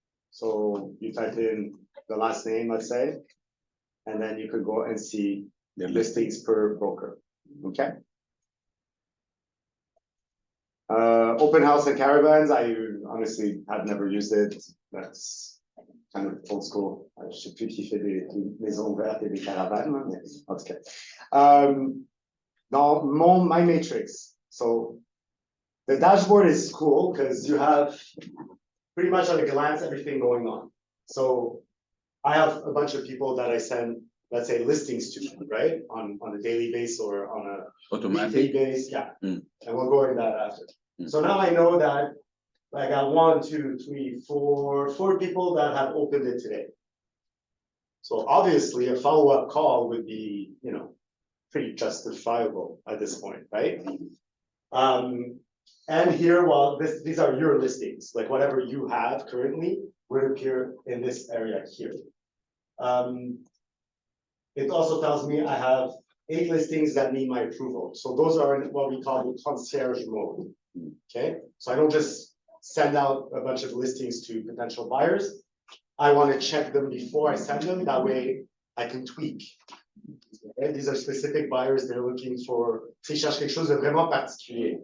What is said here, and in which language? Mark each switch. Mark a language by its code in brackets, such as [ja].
[en] So you type in the last name, let's say, and then you could go and see the listings per broker. Okay. Open house and caravans. I honestly have never used it. That's kind of old school. [fr] Je sais plus qui fait des maisons ouvertes et des caravanes, mais en tout cas. Dans [en] my matrix. So the dashboard is cool because you have pretty much at a glance everything going on. So I have a bunch of people that I send, let's say, listings to, right? On a daily basis or on a weekly basis. Yeah. And we'll go into that after. So now I know that I got 1, 2, 3, 4 people that have opened it today. So obviously a follow-up call would be, pretty justifiable at this point, right? And here, well, these are your listings, like whatever you have currently would appear in this area here. It also tells me I have 8 listings that need my approval. So those are in what we call the concierge mode. Okay, so I don't just send out a bunch of listings to potential buyers. I want to check them before I send them. That way I can tweak. Okay? These are specific buyers. They're looking for, [fr] s'ils cherchent quelque chose de vraiment particulier.